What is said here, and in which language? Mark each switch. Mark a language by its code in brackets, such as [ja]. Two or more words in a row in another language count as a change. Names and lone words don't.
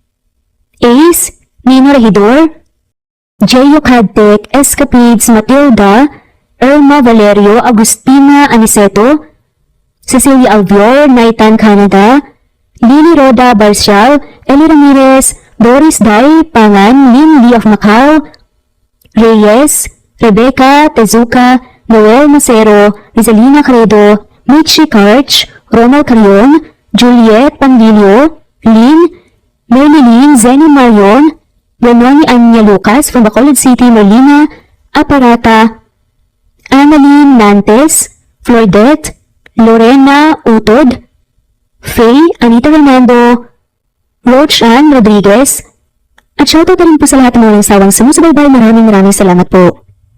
[tl] Ace, Nino Regidor, Jeyo Cadtec, Escapades, Matilda, Irma Valerio, Agustina Aniceto, Cecilia Alvior, Naitan Canada, Lily Roda Barcial, Eli Ramirez, Doris Day Pangan, Lynn Lee of Macau, Reyes, Rebecca Tezuka, Noel Macero, Rizalina Credo, Michi Karch, Ronald Carion, Juliet Pandilio, Lynn, Merlin, Zenny Marion, Lenoni Anya Lucas from Bacolod City, Merlina Aparata, Annalyn Nantes, Floydette, Lorena Utod, Faye, Anita Fernando, Roach Ann Rodriguez, at shoutout na rin po sa lahat ng mga sawang sumusubaybay. Maraming salamat po.